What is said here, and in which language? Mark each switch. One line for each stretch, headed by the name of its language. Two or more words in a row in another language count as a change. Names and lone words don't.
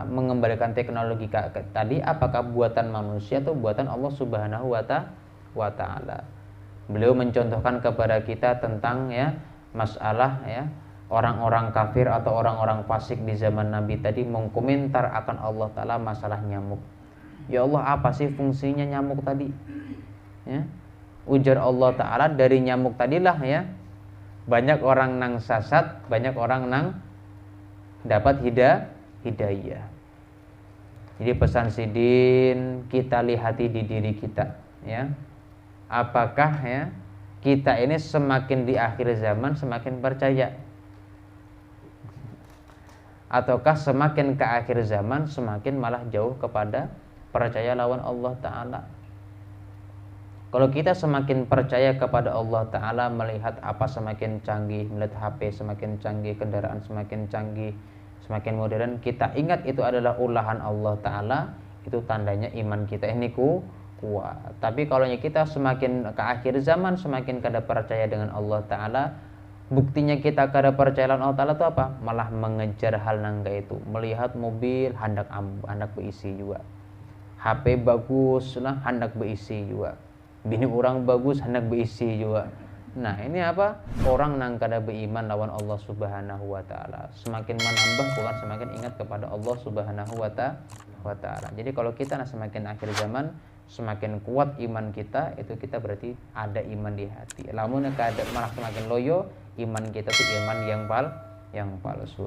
Indonesian: Mengembalikan teknologi tadi apakah buatan manusia atau buatan Allah
Arabic: سبحانه وتعالى.
Indonesian: Beliau mencontohkan kepada kita tentang ya masalah ya orang-orang kafir atau orang-orang fasik di zaman Nabi tadi mengkomentar akan Allah Ta'ala masalah nyamuk. Ya Allah, apa sih fungsinya nyamuk tadi? Ya.
Banjar: Ujar Allah Ta'ala, dari nyamuk tadilah ya banyak orang nang sasat, banyak orang nang dapat hidayah. Jadi pesan Sidin, kita lihati di diri kita ya.
Indonesian: Apakah ya kita ini semakin di akhir zaman semakin percaya, ataukah semakin ke akhir zaman semakin malah jauh kepada percaya lawan Allah Ta'ala. Kalau kita semakin percaya kepada Allah Ta'ala, melihat apa semakin canggih, melihat HP semakin canggih, kendaraan semakin canggih, semakin modern, kita ingat itu adalah ulahan Allah Ta'ala, itu tandanya iman kita ini kuat. Tapi kalau kita semakin ke akhir zaman semakin kada percaya dengan Allah Ta'ala, buktinya kita kada percaya dengan Allah Ta'ala itu apa? Malah mengejar hal nangga itu. Melihat mobil hendak berisi juga, HP bagus lah hendak berisi juga, bini orang bagus hendak berisi juga. Nah ini apa? Orang nang kada beriman lawan Allah
Arabic: سبحانه وتعالى,
Indonesian: semakin menambah bukan semakin ingat kepada Allah
Arabic: سبحانه وتعالى.
Indonesian: Jadi kalau kita semakin akhir zaman semakin kuat iman kita, itu kita berarti ada iman di hati.
Banjar: Lamun kada malah semakin loyo, iman kita itu iman yang palsu.